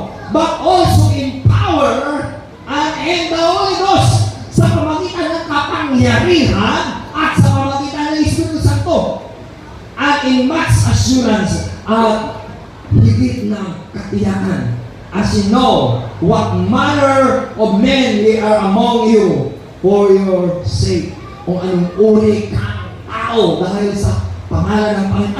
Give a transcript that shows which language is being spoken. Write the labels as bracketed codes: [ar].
[en] But also in power and in the Holy Ghost. [tl] Sa pamagitan ng kapangyarihan at sa pamagitan ng Espiritu Santo. [en] And in much assurance [tl] at higit ng katiyakan. [en] as you know what manner of men we are among you for your sake. [tl] Kung anong uri kang tao dahil sa pangalan ng Panginoon.